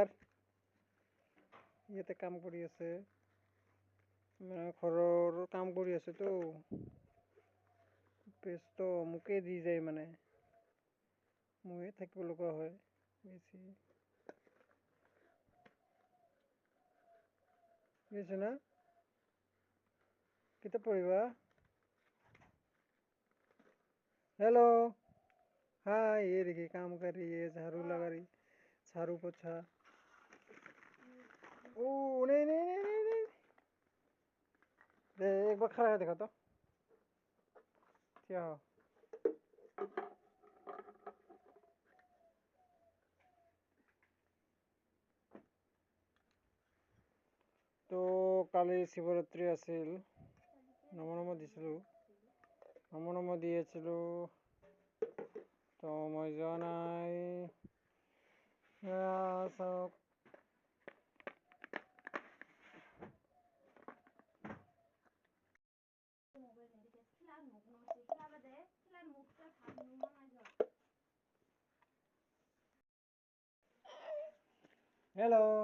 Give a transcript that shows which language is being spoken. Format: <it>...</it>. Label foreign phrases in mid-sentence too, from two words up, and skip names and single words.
<as>ইয়াতে কাম কৰি আছে, ঘৰৰ কাম কৰি আছে তো, ব্যস্ত। মোকে দি যায়, মানে ময়ে থাকিব লগা হয় বেছি।</as> <bn>বুঝছো না?</bn> <as>কিতাব পঢ়িবা?</as> <en>hello, hi.</en> <hi>ये देखिए काम कर रही है, झाड़ू लगा रही, झाड़ू पोछा। ओ नहीं नहीं नहीं नहीं नहीं, एक बार खड़ा है, देखा तो क्या हो।</hi> <as>তো কালি শিৱৰাত্ৰি আছিল, নমো দিছিলোঁ, নমো দিয়েছিলোঁ, তো মই যোৱা নাই। চাওক हेलो।</as>